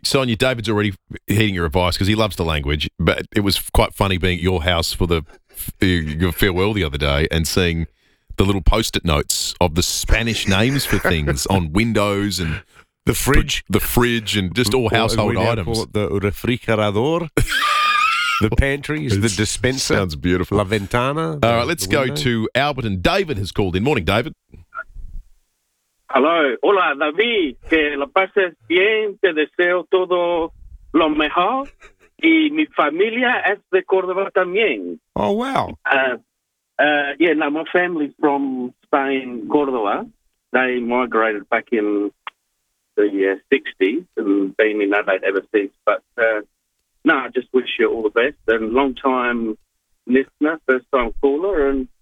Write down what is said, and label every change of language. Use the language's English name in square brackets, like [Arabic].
[English] Sonia, David's already heeding your advice because he loves the language, but it was quite funny being at your house for your farewell the other day and seeing the little post-it notes of the Spanish names for things on windows and the fridge. The fridge and just all household items. Call it the refrigerador, the pantry, the dispenser. Sounds beautiful. [Spanish] La ventana. [English] All right, let's go to Albert, and David has called in. Morning, David. [Spanish] Hello, hola David, que la pases bien, te deseo todo lo mejor, y mi familia es de Córdoba también. [English] Oh, wow. My family from Spain, Córdoba. They migrated back in the 60s and been in Adelaide ever since. But I just wish you all the best, and long time listener, first time caller. And